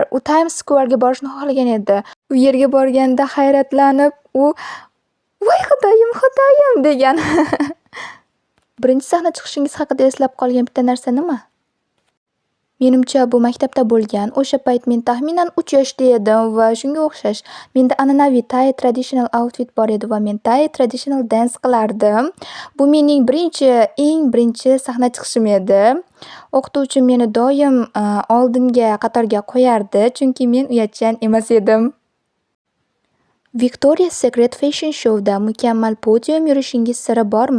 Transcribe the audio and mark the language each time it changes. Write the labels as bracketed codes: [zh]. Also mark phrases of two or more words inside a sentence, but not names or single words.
[uz] U Times Square'ga borishni xohlagan edi. U yerga borganda hayratlanib, u "Voy Xudoyim" degan. Birinchi sahna chiqishingiz haqida eslab qolgan bitta narsa nima? Menimcha bu maktabda bo'lgan. O'sha payt men taxminan 3 yoshda edim va shunga o'xshash. Menda an'anaviy [en] Thai traditional outfit [uz] bor edi va men [en] Thai traditional dance [uz] qilardim. Bu mening eng birinchi sahna chiqishim edi. O'qituvchim meni doim oldinga qatorga qo'yardi, chunki men uyatchan emas edim. Victoria's Secret Fashion Show'da mukammal podium yurishingiz siri bormi?